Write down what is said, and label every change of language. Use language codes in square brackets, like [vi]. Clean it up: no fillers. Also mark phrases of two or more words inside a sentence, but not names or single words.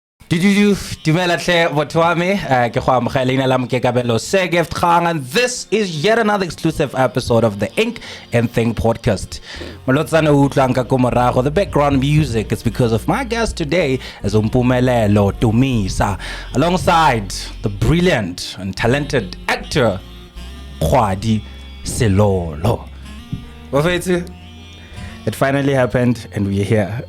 [tn] Dumela hle botho wa me ke go amogela leina la Mpumelelo SirGift Kgang, [en] and this is yet another exclusive episode of the Ink and Think podcast. [tn] Malotsana utlwang ka ko morago, [en] the background music is because of my guest today is Mpumelelo Dumisa, alongside the brilliant and talented actor Kgwadi Selolo. [zu] Wafethu, [en] it finally happened and we're here.